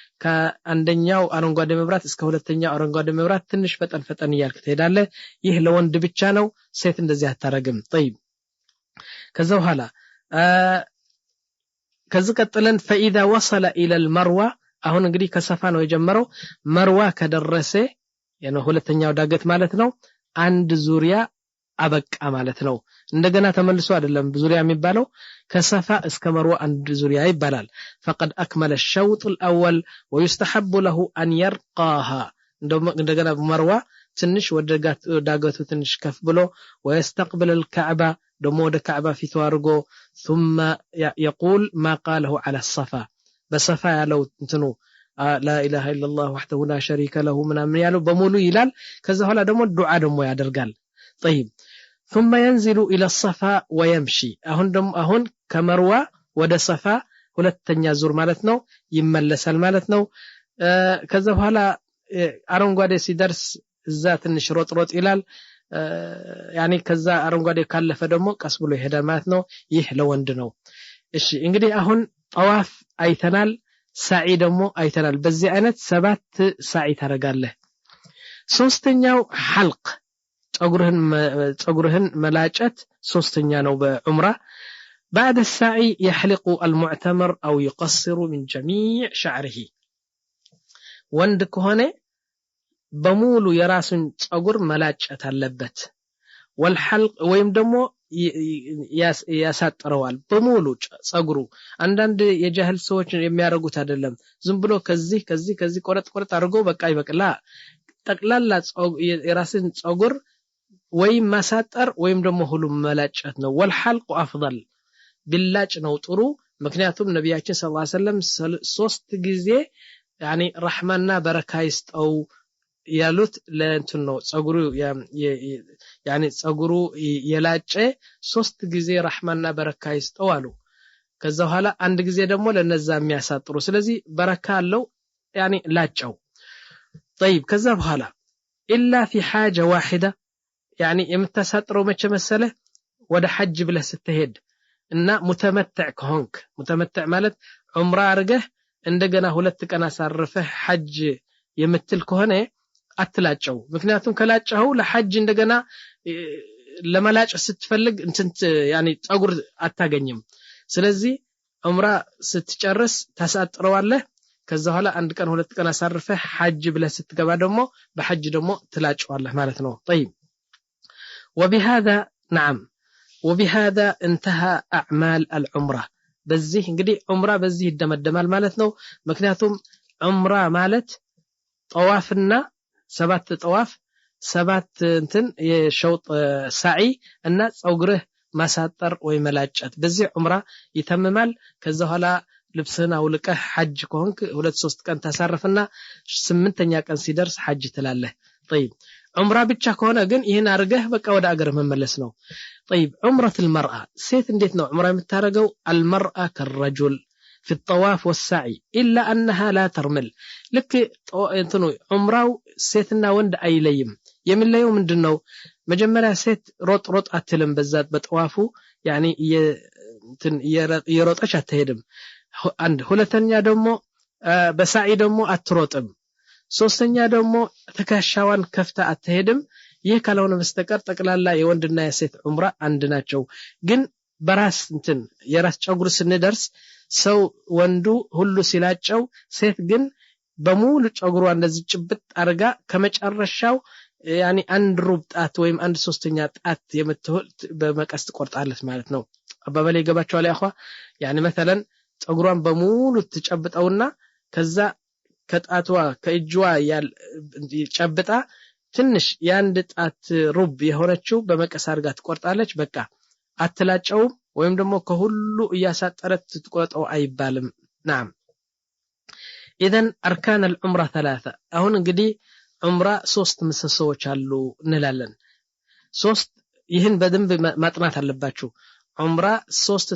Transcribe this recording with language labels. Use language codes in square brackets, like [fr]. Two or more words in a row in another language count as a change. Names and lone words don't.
[am] ከአንደኛው አረንጓዴ መብራት እስከ ሁለተኛው አረንጓዴ መብራት ትንሽ ፈጠን ይያልክ ትሄዳለህ ይህ ለወንድ ብቻ ነው ሴት እንደዚህ አታረግም طيب ከዛ በኋላ ከዚህ ቀጥለን [ar] فاذا وصل الى المروه [am] አሁን እንግዲህ ከሰፋ ነው የጀመረው መርዋ ከደረሰ የነ ሁለተኛው ዳገት ማለት ነው አንድ ዙሪያ አበቃ ማለት ነው እንደገና ተመልሶ አይደለም ዙሪያ የሚባለው ከሰፋ እስከ መርዋ አንድ ዙሪያ ይባላል [ar] فقد اكمل الشوط الاول ويستحب له ان يرقاها [am] እንደገና መርዋ ትንሽ ወደ ዳገቱ ትንሽ ከፍ ብሎ [ar] ويستقبل الكعبه [am] ደሞ ወደ ካዕባ ፊቱ አርጎ [ar] ثم يقول ما قاله على الصفا [am] በሰፋ ያለው እንትኑ [ar] لا اله الا الله وحده لا شريك له [am] ምናምን ያለው በሙሉ ይላል ከዛ ኋላ ደሞ ዱዓ ደሞ ያደርጋል [ar] طيب ثم ينزل الى الصفا ويمشي [am] አሁን ከመርዋ ወደ ሰፋ ሁለተኛ ዙር ማለት ነው ይመለሳል ማለት ነው ከዛ በኋላ አረንጓዴ ሲደርስ እዛ ትንሽ ሮጥ ይላል ያኒ ከዛ አረንጓዴ ካለፈ ደግሞ ቀስ ብሎ ይሄዳል ማለት ነው ይህ ለወንድ ነው እሺ እንግዲህ አሁን ጠዋፍ አይተናል ሳዒ ደግሞ አይተናል በዚህ አይነት 7 ሳዒ ታረጋለህ ሶስተኛው ሐልቅ ጸጉርህን መላጨት ሶስተኛ ነው በዑምራ [ar] بعد السعي يحلق المعتمر أو يقصر من جميع شعره [am] ወንድ ከሆነ በሙሉ የራሱን ጸጉር መላጨት አለበት والحلق ወይም ደግሞ ያሳጥረዋል በሙሉ ጸጉሩ አንዳንድ የጃህል ሰዎች የሚያረጉት አይደለም ዝም ብሎ ከዚህ ቆረጥ አድርጎ በቃ ይበቅላ ጠቅላላ የራስን ጸጉር ወይም ማሳጠር ወይም ደግሞ ሁሉ መላጨት ነው [ar] والحلق افضل [am] ቢላጭ ነው ጥሩ ምክንያቱም ነብያችን ሰለላሁ ዐለይሂ ወሰለም 3 ጊዜ يعني ረህማና በረካ ይስጠው ያሉት ለእንትን ነው ጸጉሩ يعني ጸጉሩ የላጨ 3 ጊዜ ረህማና በረካ ይስጠው አሉ ከዛ በኋላ አንድ ጊዜ ደግሞ ለነዛ የሚያሳጥሩ ስለዚህ በረካ አለው يعني ላጨው طيب ከዛ በኋላ [ar] الا في حاجه واحده يعني [am] የምታሳጥረው መቼ መሰለ ወደ ሐጅ ብለህ ስትሄድ እና ሙተመተዕ ከሆንክ ሙተመተዕ ማለት ዑምራ አርገህ እንደገና 2 ቀን አሳርፈህ ሐጅ የምትል ከሆነ አትላጨው ምክንያቱም ከላጨው ለሐጅ እንደገና ለመላጭ ስትፈልግ እንትን يعني ጸጉር አታገኝም ስለዚህ ዑምራ ስትጨርስ ታሳጥረዋለህ ከዛ በኋላ አንድ ቀን ሁለት ቀን አሳርፈህ ሐጅ ብለህ ስትገባ ደግሞ በሐጅ ደግሞ ትላጨዋለህ ማለት ነው طيب [ar] وبهذا نعم وبهذا انتهى اعمال العمره [am] በዚህ እንግዲህ ዑምራ በዚህ ይደመደማል ማለት ነው ምክንያቱም ዑምራ ማለት ጠዋፍና ሰባት ጠዋፍ ሰባት እንትን የሸውጥ ሳዒ እና ጸጉርህ ማሳጠር ወይ መላጨት በዚህ ዑምራ ይተምማል ከዛ በኋላ ልብስህን አውልቀህ ሐጅ ከሆንክ 2-3 ቀን ታሳርፍና 8ኛ ቀን ሲደርስ ሐጅ ትላለህ طيب ዑምራ ብቻ ከሆነ ግን ይሄን አርገህ በቃ ወደ አገር መመለስ ነው [ar] طيب عمرة المرأة [am] ሴት እንዴት ነው ዑምራ የምታረገው [ar] المرأة كالرجل في الطواف والسعي إلا أنها لا ترمل لك [am] እንትኑ ዑምራው ሴትና ወንድ አይለይም የሚለየው ምንድነው መጀመሪያ ሴት ሮጥ አትልም በዛት በጠዋፉ يعني እንትን የሮጠች አትሄድም አንድ ሁለተኛ ደግሞ በሳዒ ደግሞ አትሮጥም ሶስተኛ ደግሞ ተካሻዋን ከፍታ አትሄድም ይህ ካልሆነ በስተቀር ጠቅላላ የወንድና የሴት ዑምራ አንድ ናቸው ግን በራስ እንትን የራስ ጸጉር ስንደርስ ሰው ወንዱ ሁሉ ሲላጨው ሴት ግን በሙሉ ጸጉሯ እንደዚህ ጭብጥ አርጋ ከመጨረሻው يعني አንድ ሩብ ጣት ወይም አንድ ሶስተኛ ጣት የምትሆን በመቀስ ትቆርጣለች ማለት ነው አባባሌ ይገባቸዋል [ar] ያخوا يعني مثلا [am] ጸጉሯን በሙሉ ትጨብጠውና ከዛ ከጣቷ ከእጅዋ ጨብጣ ትንሽ ያንድ ጣት ሩብ የሆነችው በመቀስ አርጋ ትቆርጣለች በቃ አትላጨው ወይም ደግሞ ከሁሉ ያሳጠረት ትቆርጠው አይባልም [ar] نعم اذا اركان العمره 3 [am] አሁን እንግዲህ ዑምራ 3 ምሰሶዎች አሉ እንላለን 3 ይህን በደንብ ማጥናት አለባችሁ ዑምራ 3